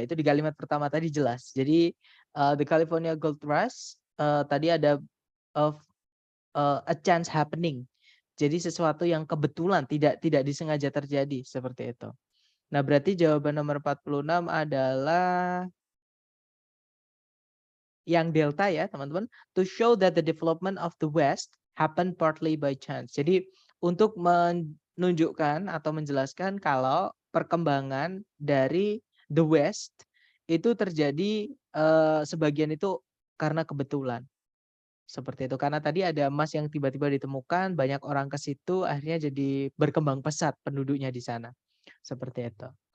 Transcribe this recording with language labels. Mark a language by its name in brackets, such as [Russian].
[Indonesian] Itu di kalimat pertama tadi jelas. Jadi [English] the California Gold Rush [Indonesian] tadi ada [English] a chance happening. [Indonesian] Jadi sesuatu yang kebetulan tidak disengaja terjadi seperti itu. Nah, berarti jawaban nomor 46 adalah yang delta ya, teman-teman. [English] To show that the development of the West happened partly by chance. [Indonesian] Jadi untuk menunjukkan atau menjelaskan kalau perkembangan dari the West itu terjadi sebagian itu karena kebetulan. Seperti itu. Karena tadi ada emas yang tiba-tiba ditemukan, banyak orang ke situ, akhirnya jadi berkembang pesat penduduknya di sana. Seperti itu.